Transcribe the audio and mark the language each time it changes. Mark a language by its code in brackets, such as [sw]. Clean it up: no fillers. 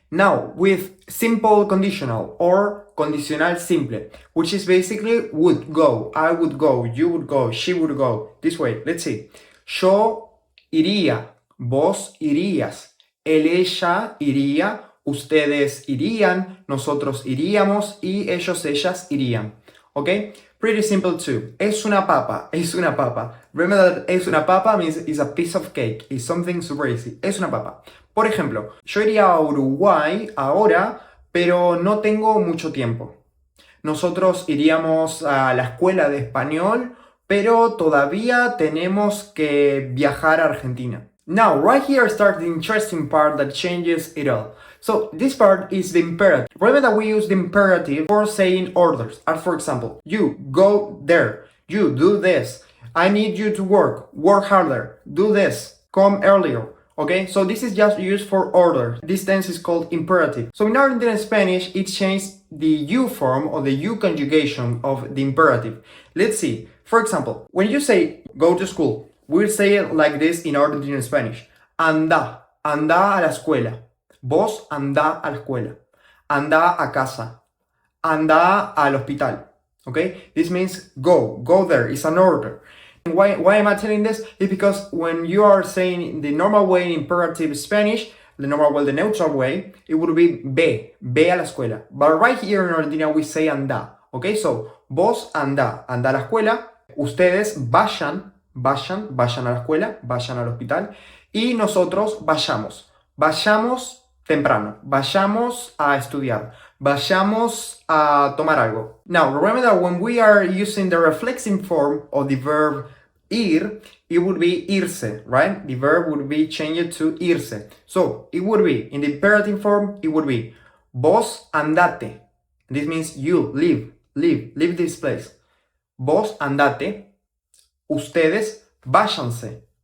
[en] Now, with simple conditional or condicional simple, which is basically would go, I would go, you would go, she would go. This way, let's see. [es] Yo iría, vos irías, él, ella iría, ustedes irían, nosotros iríamos y ellos, ellas irían. ¿Ok? [en] Pretty simple too. [es] Es una papa, es una papa. [en] Remember that [es] es una papa [en] means it's a piece of cake. It's something super easy. [es] Es una papa. Por ejemplo, yo iría a Uruguay ahora, pero no tengo mucho tiempo. Nosotros iríamos a la escuela de español, pero todavía tenemos que viajar a Argentina. [en] Now, right here starts the interesting part that changes it all. So, this part is the imperative. Remember that we use the imperative for saying orders. As for example, you go there, you do this, I need you to work harder, do this, come earlier. Okay, so this is just used for order. This tense is called imperative. So in Argentinian Spanish, it changed the you form or the you conjugation of the imperative. Let's see. For example, when you say go to school, we'll say it like this in Argentinian Spanish. [es] Anda, anda a la escuela. Vos anda a la escuela. Anda a casa. Anda al hospital. [en] Okay, this means go there. It's an order. Why am I telling this? It's because when you are saying the normal way in imperative Spanish, the normal way, the neutral way, it would be [es] ve a la escuela. [en] But right here in Argentina we say anda. Okay, so [es] vos anda a la escuela, ustedes vayan a la escuela, vayan al hospital, y nosotros vayamos temprano, vayamos a estudiar, vayamos a tomar algo. [en] Now, remember that when we are using the reflexive form of the verb ir, it would be irse, right? The verb would be changed to irse. So, it would be, in the imperative form, it would be [es] vos andate. [en] This means you, leave this place. [es] Vos andate, ustedes váyanse.